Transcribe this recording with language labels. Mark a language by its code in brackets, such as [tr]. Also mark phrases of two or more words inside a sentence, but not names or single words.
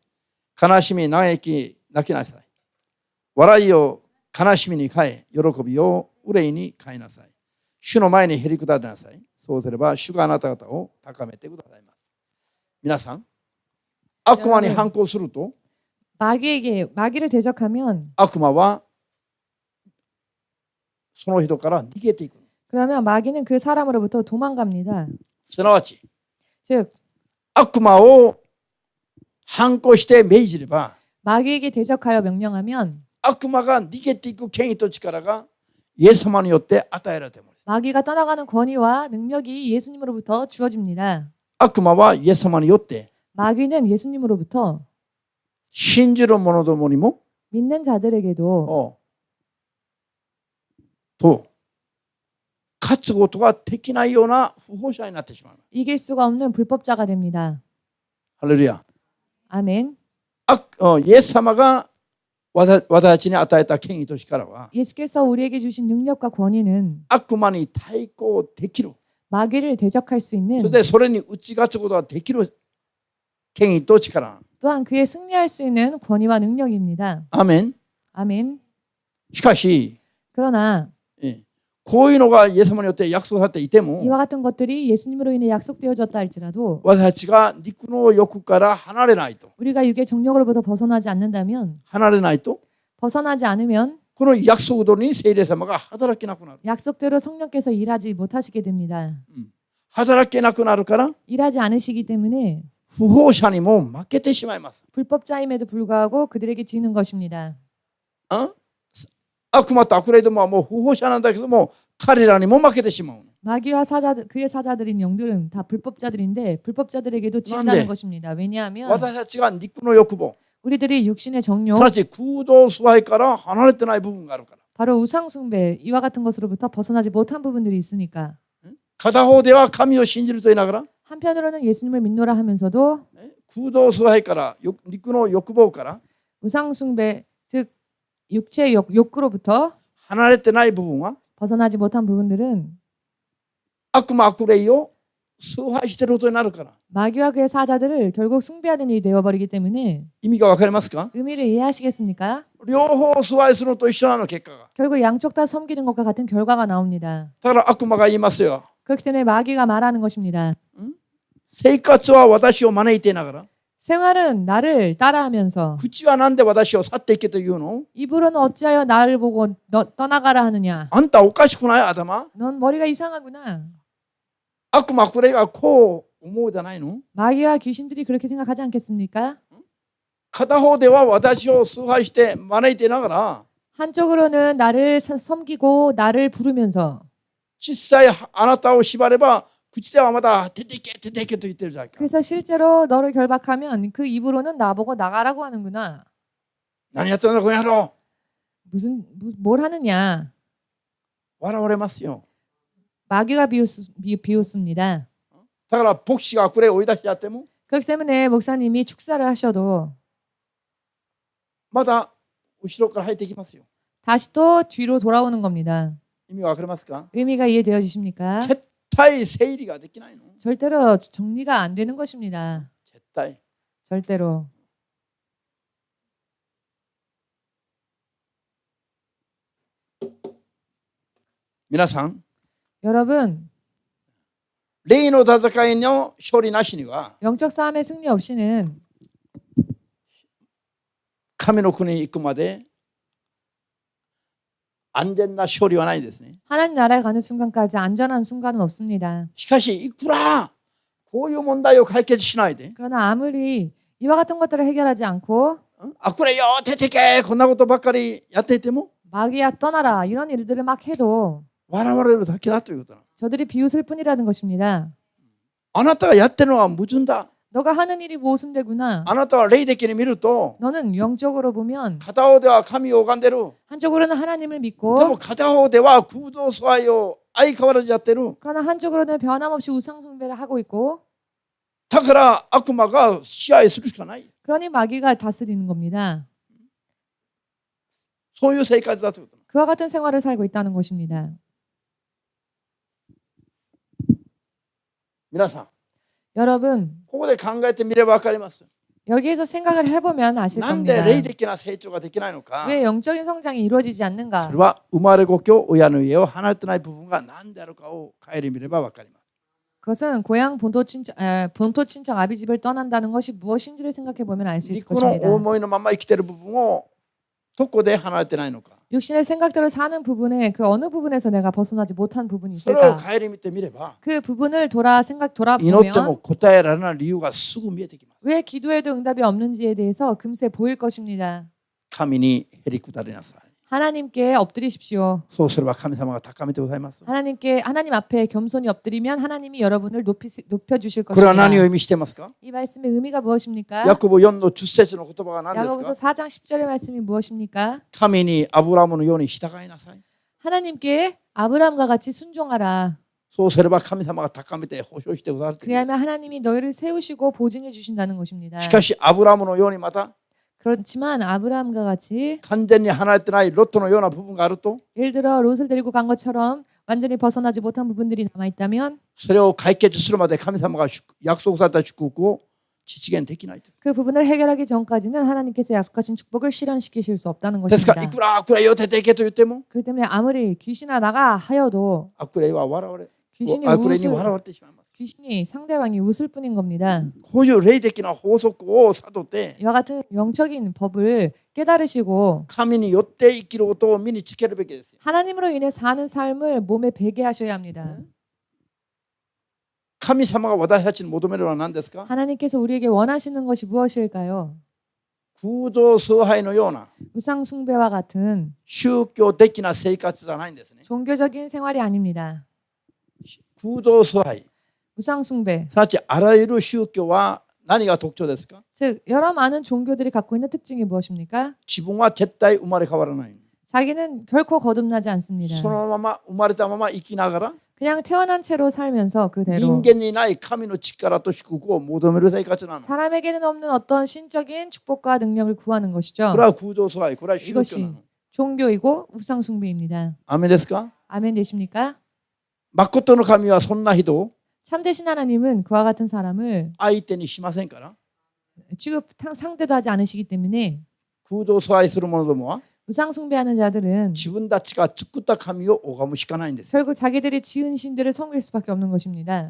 [ja] 悲しみ、嘆き、泣きなさい。笑いを悲しみに変え、喜びを憂いに変えなさい。主の前にへりくだりなさい。そうすれば主があなた方を高めてくださいます。皆さん、悪魔に反抗すると [ko] 마귀를 대적하면 [ja] 悪魔はその人から逃げていく。 [ko] 그러면 마귀는 그 사람으로부터 도망갑니다. [ja] すなわち [ko] 즉 [ja] 悪魔を反抗して命じれば [ko] 마귀에게 대적하여 명령하면 [ja] 悪魔が逃げていく権威と力がイエス様によって与えられています。 [ko] 마귀가 떠나가는 권위와 능력이 예수님으로부터 주어집니다. [ja] 悪魔はイエス様によって [ko] 마귀는 예수님으로부터 [ja] 信じる者どもにも [ko] 믿는 자들에게도 [ja] と勝つことができないような不法者になってしまう。 [ko] 이길 수가 없는 불법자가 됩니다. [ja] ハレルヤ。 [ko] 아멘. [ja] イエス様が私たちに与えた権威と力は [ko] 예수께서 우리에게 주신 능력과 권위는 [ja] 悪魔に対抗できる。 [ko] 마귀를 대적할 수 [ja] そ [ko] 있는 [ja] れでそれに打ち勝つことができる権威と力。 [ko] 또한 그에 승리할 수 있는 권위와 능력입니다. [ja] アーメン。 [ko] 아멘. [ja] しかし [ko] 그러나 [ja] こういうのがイエス様によって約束されていても [ko] 이와 같은 것들이 예수님으로 인해 약속되어졌다 할지라도 [ja] 私たちが肉の欲から離れないと [ko] 우리가 육의 정욕으로부터 벗어나지 않는다면 [ja] 離れないと [ko] 벗어나지 않으면 [ja] この約束通りに聖霊様が働けなくなる。 [ko] 약속대로 성령께서 일하지 못하시게 됩니다. [ja] 働けなくなるから [ko] 일하지 않으시기 때문에 [ja] 不法者にも負けてしまいます。 [ko] 불법자임에도 불구하고 그들에게 지는 것입니다. [ja] 悪魔と悪霊どもはもう不法者なんだけども彼らにも負けてしまう。 [ko] 마귀와 그의 사자들인 영들은 다 불법자들인데 불법자들에게도 진다는 난데? 것입니다. 왜냐하면 [ja] 私たちが肉の欲望、 [ko] 우리들이 육신의 [ja] す [ko] 정욕, [ja] なわち空洞崇拝から離れてない部分があるから。 [ko] 바로 우상숭배 이와 같은 것으로부터 벗어나지 못한 부분들이 있으니까 [ja] 片方では神を信じると言いながら [ko] 한편으로는 예수님을 믿노라 하면서도 [ja] 空洞崇拝から肉の欲望から [ko] 우상숭배 즉 육체의 욕구로부터 [ja] 離れてない部分は [ko] 벗어나지 못한 부분들은 [ja] 悪魔悪霊を崇拝していることになるから。 [ko] 마귀와 그의 사자들을 결국 숭배하는 일이 되어버리기 때문에 [ja] 意味がわかりますか？ [ko] 의미를 이해하시겠습니까? [ja] 両方崇拝するのと一緒なの結果が。 [ko] 결국 양쪽 다 섬기는 것과 같은 결과가 나옵니다. [ja] だから悪魔が言いますよ。 [ko] 그렇기 때문에 마귀가 말하는 것입니다. [ja] 生活は私を招いていながら [ko] 생활은 나를 따라하면서 [ja] 口はなんで私を去っていけというの？ [ko] 입으로는 어찌하여 나를 보고 떠나가라 하느냐. [ja] あんたおかしくない頭？ [ko] 넌 머리가 이상하구나. [ja] 悪魔悪霊がこう思うじゃないの？ [ko] 마귀와 귀신들이 그렇게 생각하지 않겠습니까? [ja] 片方では私を崇拝して招いていながら [ko] 한쪽으로는 나를 섬기고 나를 부르면서 [ja] 実際あなたを縛れば口ではまだ出ていけ出ていけと言ってるじゃないか。 [ko] 그래서 실제로 너를 결박하면 그 입으로는 나보고 나가라고 하는구나. [ja] 何やってんだこの野郎。 [ko] 뭘 하느냐. [ja] 笑われますよ。 [ko] 마귀가 비웃습니다. [ja] だから牧師が悪霊を追い出しちゃっても [ko] 그렇기 때문에 목사님이 축사를 하셔도 [ja] まだ後ろから入っていきますよ。 [ko] 다시 또 뒤로 돌아오는 겁니다. [ja] 意味がわかりますか？ [ko] 의미가 이해되어지십니까? [ja] 絶対整理ができないの。 [ko] 절대로 정리가 안 되는 것입니다. [ja] 絶対。 [ko] 절대로. [ja] 皆さん、 [ko] 여러분, [ja] 霊の戦いの勝利なしには [ko] 영적 싸움의 승리 없이는 [ja] 神の国に行くまで安全な勝利はないですね。 [ko] 하나님 나라에 가는 순간까지 안전한 순간은 없습니다. [ja] しかしいくらこういう問題を解決しないで [ko] 그러나 아무리 이와 같은 것들을 해결하지 않고 [ja] 悪霊よ出てけこんなことばっかりやっていても [ko] 마귀야 떠나라 이런 일들을 막 해도 [ja] 笑われるだけだということなの。 [ko] 저들이 비웃을 뿐이라는 것입니다. [ja] あなたがやってるのは矛盾だ。 [ko] 너가 하는 일이 모순되구나. [ja] あなたは霊的に見ると [ko] 너는 영적으로 보면 [ja] 片方では神を拝んでる。 [ko] 한쪽으로는 하나님을 [ja] でも [ko] 믿고 [ja] 片方では空洞崇拝を相変わらずやってる。 [ko] 그러나 한쪽으로는 변함없이 우상 숭배를 하고 있고 [ja] だから悪魔が支配するしかない。 [ko] 그러니 마귀가 다스리는 겁니다. [ja] そういう生活だということ。 [ko] 그와 같은 생활을 살고 있다는 것입니다. [ja] 皆さん、 [ko] 여러분 [ja] ここで考えてみれば分かります。 [ko] 여기에서 생각을 해보면 아실 [ja] なんで [ko] 겁니다. [ja] 霊的な成長ができないのか。 [ko] 왜 영적인 성장이 이루어지지 [ja] そ [ko] 않는가? [ja] れは生まれ故郷親の家を離れてない部分が何であるかを顧みれば分かります。 [ko] 그것은 고향 본토 친척 아비 집을 떠난다는 것이 무엇인지를 생각해 보면 알 수 있을 [ja] 肉の [ko] 것입니다. [ja] 思いのまま生きている部分をどこで離れてないのか。 [ko] 육신의 생각대로 사는 부분에 그 어느 부분에서 내가 벗어나지 못한 부분이 [ja] それを [ko] 있을까? [ja] 顧みてみれば [ko] 그 부분을 [ja] 祈っても [ko] 돌아보면 [ja] 答えられない理由がすぐ見えてきます。 [ko] 왜 기도해도 응답이 없는지에 대해서 금세 보일 것입니다. [ja] 神にへり下りなさい。 [ko] 하나님께 엎드리십시오. [ja] そうすれば神様が高めてございます。 [ko] 하나님 앞에 겸손히 엎드리면 하나님이 여러분을 높여주실 [ja] これは何を [ko] 것입니다. [ja] 意味してますか？ [ko] 이 말씀의 의미가 무엇입니까? [ja] ヤコブ4の10節の言葉が何です [ko] 야고보서 [ja] か？ [ko] 4장 10절의 말씀이 무엇입니까? [ja] 神にアブラムのように従いなさい。 [ko] 하나님께 아브라함과 같이 순종하라. [ja] そうすれば神様が高めて保証してくださる。 [ko] 그리하면 하나님이 너희를 세우시고 보증해 주신다는 것입니다. [ja] しかしアブラムのようにまた [ko] 그렇지만 아브라함과 같이 [ja] 完全に離れてないロットのような部分があると [ko] 예를 들어 롯을 데리고 간 것처럼 완전히 벗어나지 못한 부분들이 남아 있다면 [ja] それを解決するまで神様が約束された祝福を実現できない。 [ko] 그 부분을 해결하기 전까지는 하나님께서 약속하신 축복을 실현시키실 수 없다는 [ja] ですからい [ko] 것입니다. [ja] くら悪霊を出ていけと言っても [ko] 그렇기 때문에 아무리 귀신아 나가 하여도 [ja] 悪霊は笑われ [ko] 귀신이 [ja] 悪霊に笑われてしまいます。 [ko] 귀신이 상대방이 웃을 뿐인 겁니다. [ja] こういう霊的な法則を悟って [ko] 이와 같은 영적인 법을 깨달으시고 [ja] 神によって生きることを身につけるべきですよ。 [ko] 하나님으로 인해 사는 삶을 몸에 배게 하셔야 합니다. [ja] 神様が私たちに求めるのは何ですか？ [ko] 하나님께서 우리에게 원하시는 것이 무엇일까요? [ja] 空洞崇拝のような [ko] 우상 숭배와 같은 [ja] 宗教的な生活じゃないんですね。 [ko] 종교적인 생활이 아닙니다. [ja] 空洞崇拝 [ko] 우상 숭배, [ja] すなわちあらゆる宗教は何が特徴ですか？ [ko] 즉 여러 많은 종교들이 갖고 있는 특징이 무엇입니까? [ja] 自分は絶対生まれ変わらない。 [ko] 자기는 결코 거듭나지 않습니다. [ja] そのまま生まれたまま生きながら [ko] 그냥 태어난 채로 살면서 그대로 [ja] 人間にない神の力と祝福を求める生活なの。 [ko] 사람에게는 없는 어떤 신적인 축복과 능력을 구하는 것이죠. [ja] これは空洞崇拝、これは宗教な [ko] 이것이 [ja] の。 [ko] 종교이고 우상 숭배입니다. [ja] アメですか？ [ko] 아멘 되십니까? [ja] 誠の神はそんな人を [ko] 참되신 하나님은 그와 같은 사람을 [ja] 相手にしませんから。 [ko] 상대도 하지 않으시기 때문에 [ja] 空洞崇拝する者どもは [ko] 우상 숭배하는 자들은 [ja] 自分たちが作った神を拝むしかないんです。 [ko] 결국 자기들이 지은 신들을 섬길 수밖에 없는 것입니다.